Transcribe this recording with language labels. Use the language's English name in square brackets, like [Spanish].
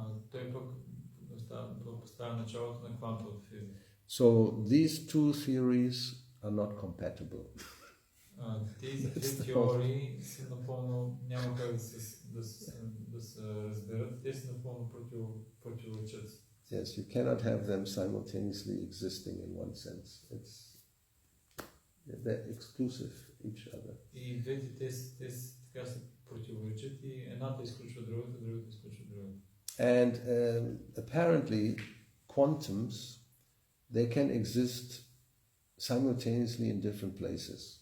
[Bulgarian] той пък поставя началото на квантовата физика. [English] So these two theories are not compatible. [Bulgarian] Тези две теории са напълно, няма как да се разберат, те са напълно противоречат. [English] Yes, you cannot have them simultaneously existing in one sense. They're exclusive each other. [Bulgarian] И двете те така се противоречат и едната изключва другата, другата изключва другата. [English] And apparently quantums, they can exist simultaneously in different places.